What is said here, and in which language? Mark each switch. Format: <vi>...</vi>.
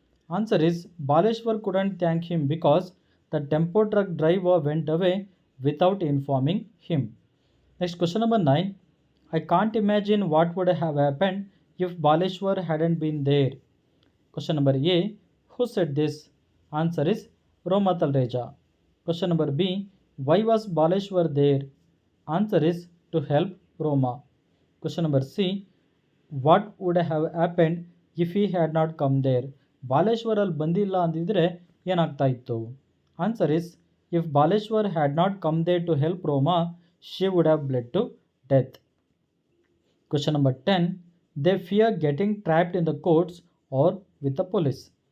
<en>Answer is Baleshwar couldn't thank him because the tempo truck driver went away without informing him. Next question number 9. I can't imagine what would have happened if Baleshwar hadn't been there. Question number A. Who said this? Answer is Roma Talreja. Question number B. Why was Baleshwar there? Answer is to help Roma. Question number C. What would have happened if he had not come there?</en> <kn>Baleshwar ಅಲ್ಲಿ ಬಂದಿಲ್ಲ ಅಂದಿದ್ರೆ ಏನಾಗ್ತಾ ಇತ್ತು?</kn> <en>Answer is if Baleshwar had not come there to help Roma, she would have bled to death. Question number 10. They fear getting trapped in the courts or with the police.</en>